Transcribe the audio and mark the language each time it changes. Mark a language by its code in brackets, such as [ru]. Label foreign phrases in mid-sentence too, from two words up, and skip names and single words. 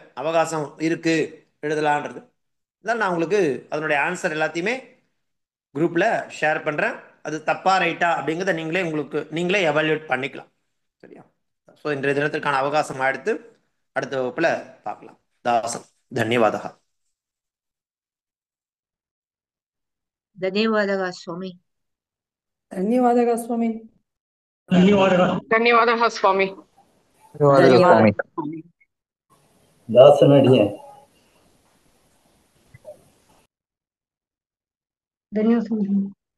[ta] அவகாசம் இருக்குது எழுதலான்றது தான். நான் உங்களுக்கு அதனுடைய ஆன்சர் எல்லாத்தையுமே குரூப்பில் ஷேர் பண்ணுறேன். அது தப்பா ரைட்டா அப்படிங்கிறத நீங்களே எவாலுவேட் பண்ணிக்கலாம். சரியா? ஸோ இன்றைய தினத்திற்கான அவகாசம் எடுத்து அடுத்த வகுப்பில் பார்க்கலாம். [kn] ದಾಸನ್ ಧನ್ಯವಾದ. ಧನ್ಯವಾದಗಳು ಸ್ವಾಮಿ. ಧನ್ಯವಾದಗಳು ಸ್ವಾಮಿ. ಧನ್ಯವಾದಗಳು ಸ್ವಾಮಿ. ಧನ್ಯವಾದಗಳು ಸ್ವಾಮಿ. ದಾಸನಡಿಯ ಧನ್ಯವಾದ ಸ್ವಾಮಿ.